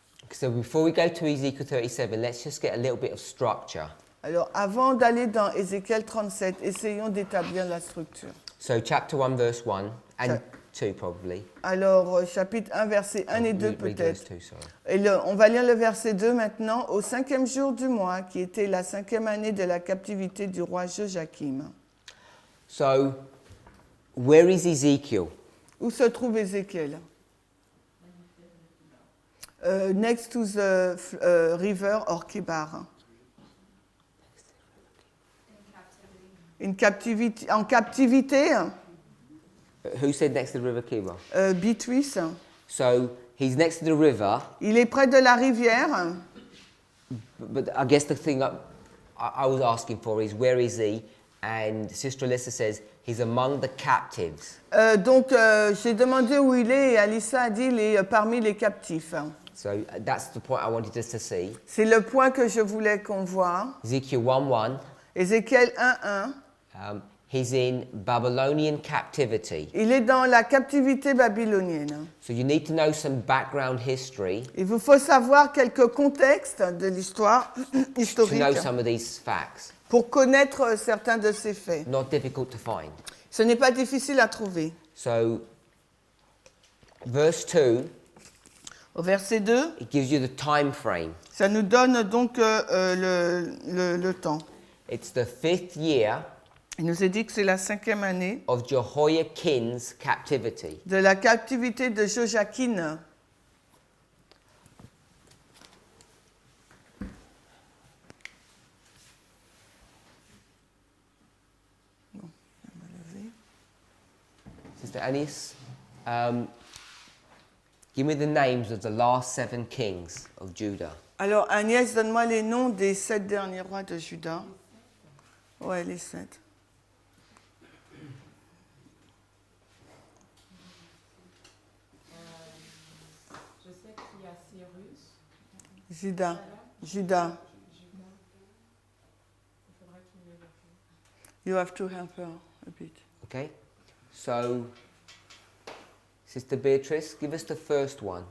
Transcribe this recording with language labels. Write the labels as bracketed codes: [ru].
[en] So before we go to Ezekiel 37, let's just get a little bit of structure. [fr] Alors, avant d'aller dans Ézéchiel 37, essayons d'établir la structure. [en] So chapter 1, verse 1, and 2 probably. [fr] Alors, chapitre 1, verset 1 et 2 [en] Read [fr] peut-être. [en] verse 2, sorry. [fr] Et on va lire le verset 2 maintenant. Au 5e jour du mois, qui était la 5e année de la captivité du roi Joachim. [en] So, where is Ezekiel? [fr] Où se trouve Ézéchiel? [en] Next to the river or Kébar. [fr] En captivité. [en] Who said next to the river Kibar? Beatrice. So, he's next to the river, [fr] Il est près de la rivière. [en] but I guess the thing I was asking for is where is he? And Sister Alyssa says He's among the captives. [fr] Donc, j'ai demandé où il est et Alissa a dit il est parmi les captifs. [en] So that's the point I wanted us to see. [fr] C'est le point que je voulais qu'on voit. [en] Ezekiel 1:1. [fr] Ézéchiel 1:1. [en] He's in Babylonian captivity. [fr] Il est dans la captivité babylonienne. [en] So you need to know some background history [fr] Il vous faut savoir quelques contextes de l'histoire [en] to [fr] historique [en] know some of these facts. [fr] pour connaître certains de ces faits. [en] Not difficult to find. [fr] Ce n'est pas difficile à trouver. [en] So verse 2, [fr] Au verset 2, [en] it gives you the time frame. [fr] ça nous donne donc le temps. [en] It's the 5th year [fr] Il nous est dit que c'est la 5e année [en] of Jehoiakim's captivity. [fr] de la captivité de Joachim. [en] Sister Anis, give me the names of the last 7 kings of Judah. [fr] Alors Agnès, donne-moi les noms des 7 derniers rois de Juda. Ouais, les 7. Je sais qu'il y a Cyrus. Juda. Il faudra qu'il me le fasse. [en] You have to help her a bit. Okay? So, Sister Beatrice, give us the first one.